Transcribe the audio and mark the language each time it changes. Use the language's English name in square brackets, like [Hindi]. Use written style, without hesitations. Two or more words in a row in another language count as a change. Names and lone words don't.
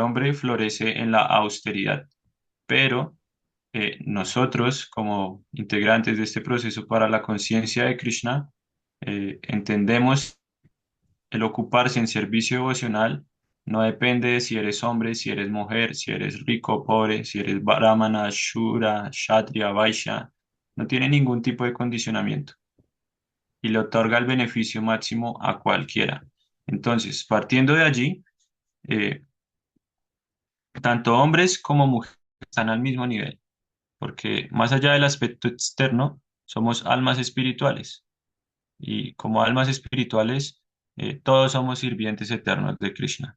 [Spanish] hombre florece en la austeridad, pero nosotros como integrantes de este proceso para la conciencia de Krishna, entendemos el ocuparse en servicio devocional no depende de si eres hombre, si eres mujer, si eres rico o pobre, si eres brahmana, shura, kshatriya, vaishya, no tiene ningún tipo de condicionamiento y le otorga el beneficio máximo a cualquiera. Entonces, partiendo de allí, eh, tanto hombres como mujeres están al mismo nivel, porque más allá del aspecto externo, somos almas espirituales y como almas espirituales, todos somos sirvientes eternos de Krishna.